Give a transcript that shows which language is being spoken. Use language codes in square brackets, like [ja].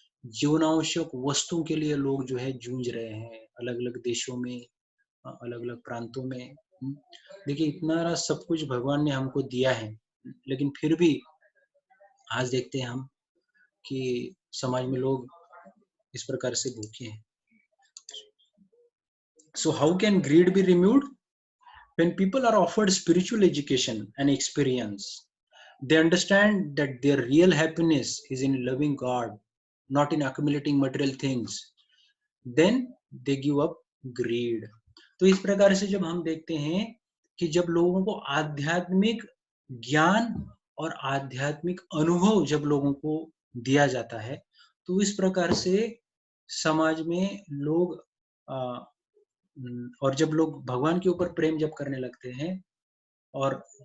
[hi] जीवनावश्यक वस्तुओं के लिए लोग जो है जूझ रहे हैं अलग अलग देशों में, अलग अलग प्रांतों में। देखिए इतना सब कुछ भगवान ने हमको दिया है, लेकिन फिर भी आज देखते हैं हम कि समाज में लोग इस प्रकार से भूखे हैं। [en] So how can greed be removed? When people are offered spiritual education and experience, they understand that their real happiness is in loving God, not in accumulating material things. Then they give up greed। [hi] तो इस प्रकार से जब हम देखते हैं कि जब लोगों को आध्यात्मिक ज्ञान और आध्यात्मिक अनुभव जब लोगों को दिया जाता है, तो इस प्रकार से समाज में लोग और जब लोग भगवान के ऊपर प्रेम जब करने लगते हैं और